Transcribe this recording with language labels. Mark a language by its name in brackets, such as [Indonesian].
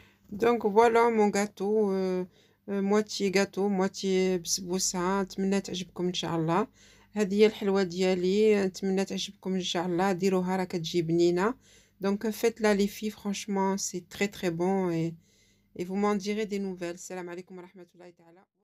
[French] Donc voilà mon gâteau, moitié gâteau moitié بسبوسة. [Arabic] نتمنى تعجبكم ان شاء الله. هذه هي الحلوة ديالي، نتمنى تعجبكم ان شاء الله. ديروها راه كتجي بنينة. [French] Donc faites-la les filles, franchement c'est très très bon et vous m'en direz des nouvelles. [Arabic] السلام عليكم ورحمة الله تعالى.